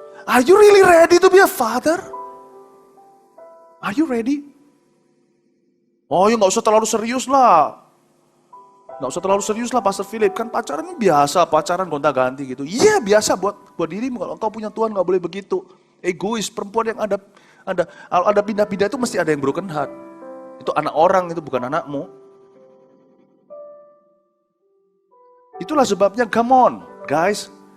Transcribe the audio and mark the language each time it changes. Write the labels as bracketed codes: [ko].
[en] Are you really ready to be a father? Are you ready? [id] Oh ya nggak usah terlalu serius lah. Nggak usah terlalu serius lah Pastor Philip. Kan pacaran ini biasa, pacaran gonta-ganti gitu. Iya biasa buat dirimu. Kalau engkau punya Tuhan nggak boleh begitu. Egois, perempuan yang ada pindah-pindah itu mesti ada yang [en] broken heart. [id] Itu anak orang, itu bukan anakmu. Itulah sebabnya, [en] come on guys.